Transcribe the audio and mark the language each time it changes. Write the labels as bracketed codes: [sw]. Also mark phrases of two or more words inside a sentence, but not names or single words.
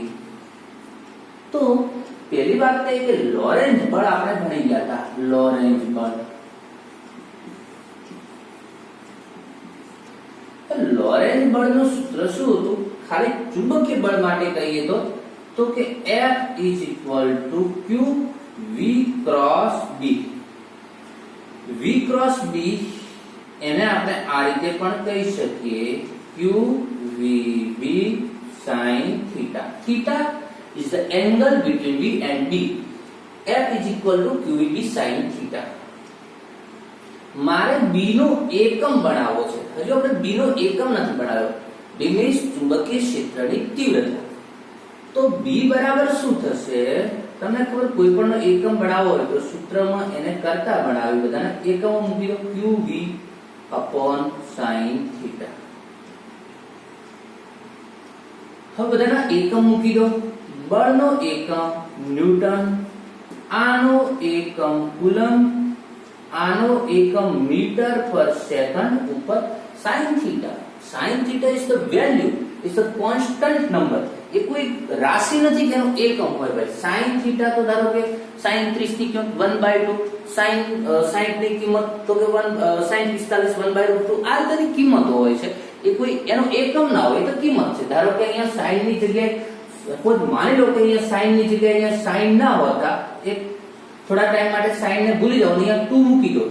[gu] તો પહેલી વાત એ કે લોરેન્ઝ બળ આપણે ભણી ગયા હતા. લોરેન્ઝ બળ, લોરેન્ઝ બળનું સૂત્ર શું હતું? ખાલી ચુંબકીય બળ માટે કહીએ તો કે [en] F is equal to Q V cross B. V cross B [gu] એને આપણે આ રીતે પણ કહી શકીએ, [en] Q V B sin theta. Theta is the angle between V and B. F is equal to Q V B sin theta. [gu] મારે B નો એકમ બનાવવો છે. હજુ આપણે B નો એકમ નથી બનાવ્યો. B means ચુંબકીય ક્ષેત્રની તીવ્રતા. તો B બરાબર શું થશે? તમને ખબર, કોઈ પણ એકમ બનાવવો હોય તો સૂત્રમાં એને કરતા બનાવી બધાને એકમો મૂકી દો. [en] QV upon sin theta. [gu] હવે બધાના એકમ મૂકી દો. બળનો એકમ ન્યૂટન, આનો એકમ કુલમ્બ, આનો એકમ મીટર પર સેકન્ડ ઉપર [en] sin theta. Sin theta is the value, is a constant number. [gu] એ કોઈ રાશિ નથી કે એનો એકમ હોય ભાઈ. [en] sin theta [gu] તો ધારો કે sin 30 ની કિંમત 1/2, sin 60 ની કિંમત તો કે sin 45 1/2. આ બધી કિંમતો હોય છે. એ કોઈ એનો એકમ ના હોય તો કિંમત છે. ધારો કે અહીંયા sin ની જગ્યાએ કોઈ માની લો કે અહીંયા sin ની જગ્યાએ અહીંયા sin ના હોતા, એક થોડા ટાઈમ માટે sin ને ભૂલી જાવ, અહીંયા 2 મૂકી દો.